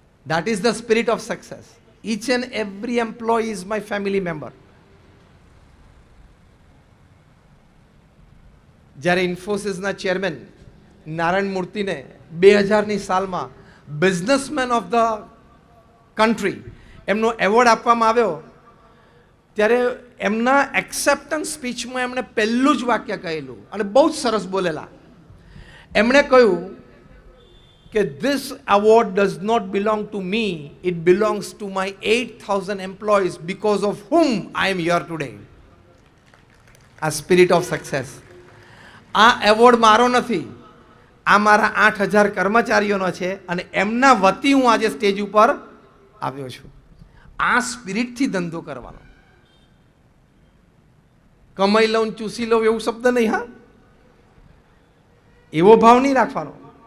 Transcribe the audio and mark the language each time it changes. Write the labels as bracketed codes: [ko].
[en] That is the spirit of success. Each and every employee is my family member. [gu] જ્યારે ઇન્ફોસિસના chairman Narayan મૂર્તિને 2000ની સાલમાં businessman of the country એમનો award આપવામાં આવ્યો, ત્યારે એમના એક્સેપ્ટન્સ સ્પીચમાં એમણે પહેલું જ વાક્ય કહેલું અને બહુ જ સરસ બોલેલા. એમણે કહ્યું કે [en] this award does not belong to me, it belongs to my 8,000 employees because of whom I am here today. [gu] આ સ્પિરિટ ઓફ સક્સેસ. આ એવોર્ડ મારો નથી, આ મારા 8,000 કર્મચારીઓનો છે અને એમના વતી હું આજે સ્ટેજ ઉપર આવ્યો છું. આ સ્પિરિટથી ધંધો કરવાનો. કમાઈ લઉં ચૂસી લઉં એવું શબ્દ નહીં. હા, એવો ભાવ નહીં રાખવાનો.